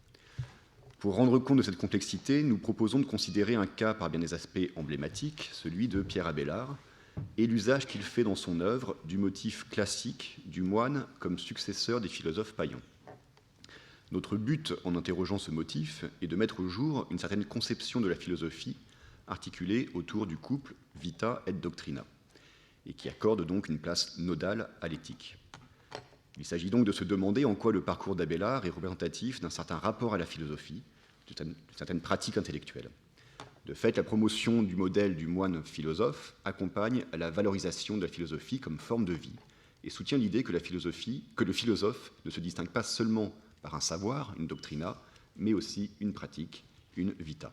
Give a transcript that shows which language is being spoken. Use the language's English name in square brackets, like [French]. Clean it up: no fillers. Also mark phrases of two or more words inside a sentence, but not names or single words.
[French] Pour rendre compte de cette complexité, nous proposons de considérer un cas par bien des aspects emblématiques, celui de Pierre Abélard, et l'usage qu'il fait dans son œuvre du motif classique du moine comme successeur des philosophes païens. Notre but en interrogeant ce motif est de mettre au jour une certaine conception de la philosophie articulée autour du couple [Latin] vita et doctrina, [French] et qui accorde donc une place nodale à l'éthique. Il s'agit donc de se demander en quoi le parcours d'Abélard est représentatif d'un certain rapport à la philosophie, d'une certaine pratique intellectuelle. De fait, la promotion du modèle du moine philosophe accompagne à la valorisation de la philosophie comme forme de vie et soutient l'idée que le philosophe ne se distingue pas seulement par un savoir, une doctrina, mais aussi une pratique, une vita.